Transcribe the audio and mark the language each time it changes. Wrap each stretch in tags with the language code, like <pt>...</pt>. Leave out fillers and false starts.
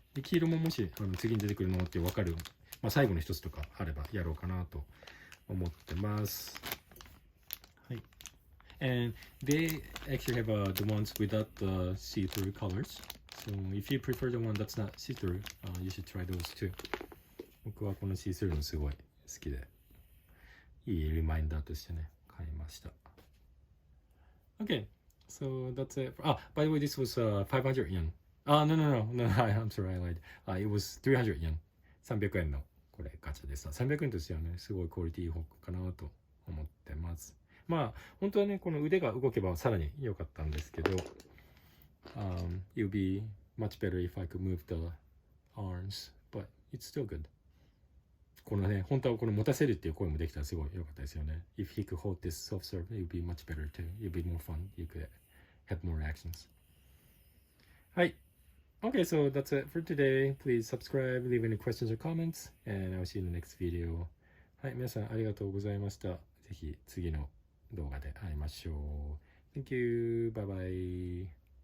<ja>で、黄色ももし次に出てくるのって分かる、まあ、最後の一つとかあればやろうかなと思ってます。はい。</ja> <en>And they actually have the ones without the see-through colors. So if you prefer the one that's not see-through, you should try those too.</en> <ja>僕はこの see-through のすごい好きで、いいリマインダーとしてね、買いました。</ja> <en>Okay, so that's it. By the way, this was 500 yen. No, I'm sorry, I lied. It was 300 yen.</en> <ja>300円のこれガチャでした。300円としてはね、すごいクオリティいい方かなと思ってます。まあ、本当はね、この腕が動けばさらに良かったんですけど、</ja> <en>it would be much better if I could move the arms, but it's still good.</en> <ja>このね、本当はこの持たせるっていう声もできたらすごい良かったですよね。</ja> <en>If he could hold this soft serve, it would be much better too. It would be more fun. You could have more actions.</en> <ja>はい。</ja> <en>Okay, so that's it for today. Please subscribe, leave any questions or comments, and I'll see you in the next video.</en> <ja>はい、皆さんありがとうございました。ぜひ次の動画で会いましょう。</ja> <en>Thank you. Bye bye.</en>